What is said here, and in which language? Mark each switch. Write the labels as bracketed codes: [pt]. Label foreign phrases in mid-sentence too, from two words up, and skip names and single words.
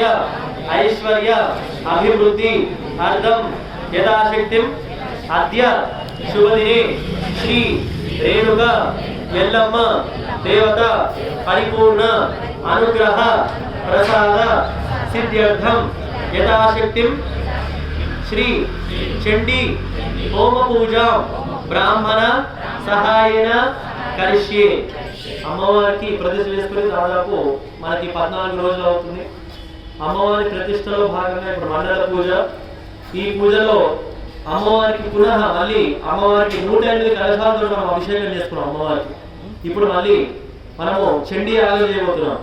[sa] ऐश्वर्य अभिवृद्धि अर्थम यथाशक्ति अद्य शुभदिने श्री रेणुका यल्लम्म देवता परिपूर्ण अनुग्रह प्रसाद सिद्ध्यर्थम यथाशक्ति श्री चंडी होम पूजा ब्राह्मण सहायन करिष्ये। [te] అమ్మవారికి ప్రతిష్ఠ చేసుకుని దాదాపు మనకి 14 రోజులు అవుతుంది. అమ్మవారి ప్రతిష్టలో భాగంగా ఇప్పుడు మండల పూజ. ఈ పూజలో అమ్మవారికి పునః మళ్ళీ అమ్మవారికి 108 కలశాలతో మనం అభిషేకం చేసుకున్నాం అమ్మవారికి. ఇప్పుడు మళ్ళీ మనము చండీ యాగం చేయబోతున్నాం.